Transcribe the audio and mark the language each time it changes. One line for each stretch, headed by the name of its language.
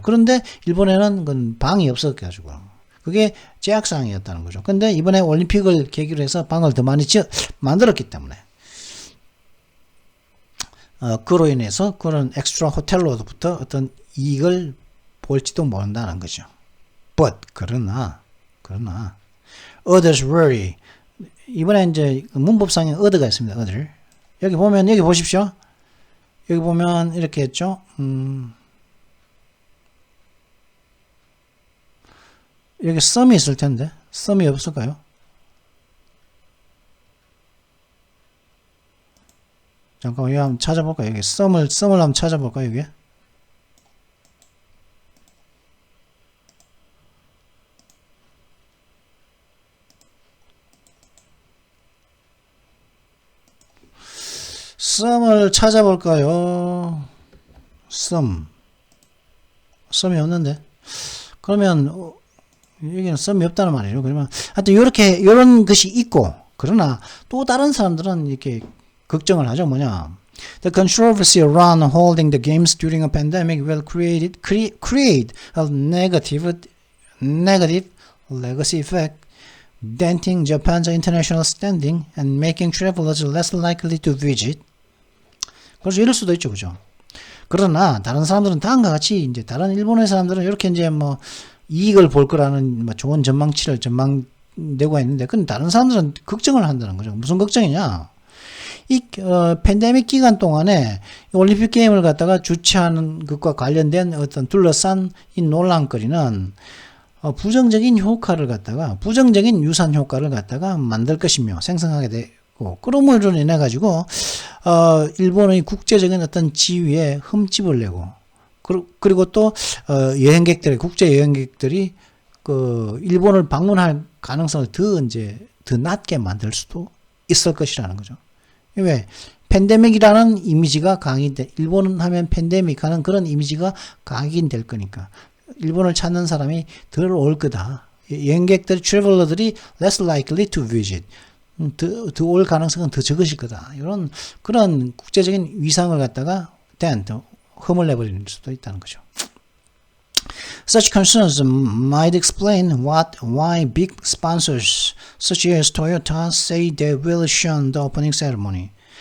Korean: 그런데 일본에는 그건 방이 없었가지고. 그게 제약사항이었다는 거죠. 근데 이번에 올림픽을 계기로 해서 방을 더 많이 만들었기 때문에, 그로 인해서 그런 엑스트라 호텔로부터 어떤 이익을 볼지도 모른다는 거죠.
English: But,
Korean: 그러나,
English: others worry.
Korean: 이번에 이제 문법상에 other가 있습니다. other. 여기 보십시오. 여기 보면 이렇게 했죠. 여기 some이 있을 텐데, some이 없을까요? 잠깐만, 여기 한번 찾아볼까요? 여기 some을 한번 찾아볼까요? 여기? some을 찾아볼까요? some이 없는데. 그러면 여기는 some이 없다는 말이죠. 그러면 하여튼 이런 것이 있고, 그러나 또 다른 사람들은 이렇게 걱정을 하죠. 뭐냐?
English: The controversy around holding the games during a pandemic will create a negative legacy effect, denting Japan's international standing and making travelers less likely to visit.
Korean: 그래서 이럴 수도 있죠, 그죠? 그러나 다른 사람들은 다음과 같이, 이제 다른 일본의 사람들은 이렇게 이제 뭐 이익을 볼 거라는 뭐 좋은 전망치를 전망되고 있는데, 근데 다른 사람들은 걱정을 한다는 거죠. 무슨 걱정이냐? 이 팬데믹 기간 동안에 올림픽 게임을 갖다가 주최하는 것과 관련된 어떤 둘러싼 이 논란거리는 부정적인 효과를 갖다가 부정적인 유산 효과를 갖다가 만들 것이며 생성하게 되고 그러므로 인해 가지고 일본의 국제적인 어떤 지위에 흠집을 내고 그리고 또 여행객들이 국제 여행객들이 그 일본을 방문할 가능성을 더 낮게 만들 수도 있을 것이라는 거죠. 왜? 팬데믹이라는 이미지가 강인돼 일본은 하면 팬데믹 하는 그런 이미지가 각인될 거니까 일본을 찾는 사람이 덜 올 거다. 여행객들, 트래블러들이
English: less likely to visit.
Korean: 더 올 가능성은 더 적으실 거다. 이런 그런 국제적인 위상을 갖다가 흠을 내버리는 수도 있다는 거죠.
English: Such concerns might explain why big sponsors such as Toyota say they will shun the opening ceremony.